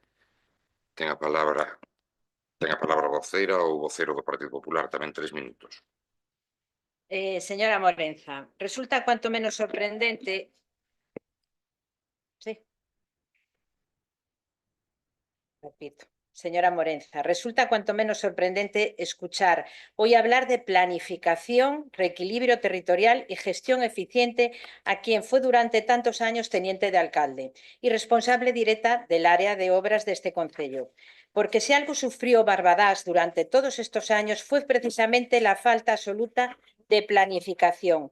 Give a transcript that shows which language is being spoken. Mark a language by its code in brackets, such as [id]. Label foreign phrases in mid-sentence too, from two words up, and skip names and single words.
[gl] Ten a palabra a voceira ou vocero do Partido Popular, tamén 3 minutos. [es] Señora Morenza, resulta cuanto menos sorprendente. Sí. Repito. Señora Morenza, resulta cuanto menos sorprendente escuchar hoy hablar de planificación, reequilibrio territorial y gestión eficiente a quien fue durante tantos años teniente de alcalde y responsable directa del área de obras de este concello. Porque si algo sufrió Barbadás durante todos estos años fue precisamente la falta absoluta de planificación.